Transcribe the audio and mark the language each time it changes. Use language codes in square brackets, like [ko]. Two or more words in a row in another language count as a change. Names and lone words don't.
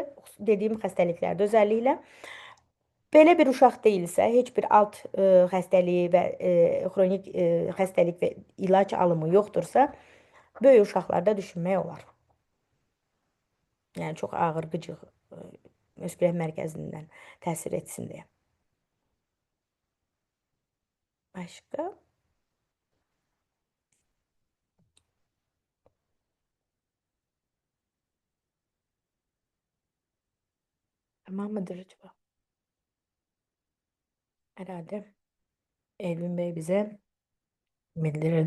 [az] Dediyim xəstəliklərdə özəlliklə. Belə bir uşaq deyilsə, heç bir alt xəstəliyi və xronik xəstəlik və ilaç alımı yoxdursa, böyük uşaqlarda düşünmək olar. Yəni çox ağır qıcıq öskürək mərkəzindən təsir etsin deyə. Başqa? [tr] Tamam mıdır acaba? Herhalde Elvin Bey bize bildirirdi.